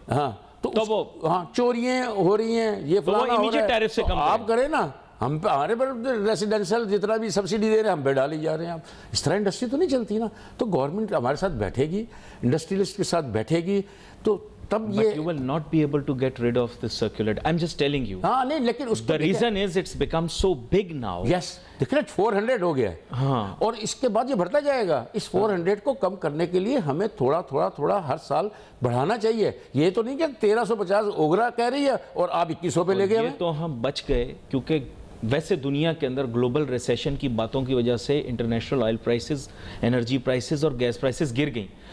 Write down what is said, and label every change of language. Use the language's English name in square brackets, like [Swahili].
[Urdu] ہاں تو وہ چوریاں ہو رہی ہیں، یہ فلانا ہو رہا ہے، تو آپ کریں نا. ہم پہ ہمارے پر ریسیڈنشل جتنا بھی سبسڈی دے رہے ہیں ہم پہ ڈالی جا رہے ہیں. اس طرح انڈسٹری تو نہیں چلتی نا. تو گورنمنٹ ہمارے ساتھ بیٹھے گی، انڈسٹریلسٹ کے ساتھ بیٹھے گی تو تب یہ. [English] But you will not be able to get rid of this circular. I'm just telling you. [Urdu] ہاں نہیں لیکن اس [English] The reason is it's become so big now. [Urdu] یس دیکھیں 400 ہو گیا ہے. ہاں. اور اس کے بعد یہ بڑھتا جائے گا. اس 400 کو کم کرنے کے لیے ہمیں تھوڑا تھوڑا ہر سال بڑھانا چاہیے. یہ تو نہیں کہ 1350 اوگرا کہہ رہی ہے اور آپ 2100 پہ لے گئے. یہ تو ہم بچ گئے کیونکہ ویسے دنیا کے اندر گلوبل ریسیشن کی باتوں کی وجہ سے international oil prices, energy prices اور گیس پرائسز گر گئیں.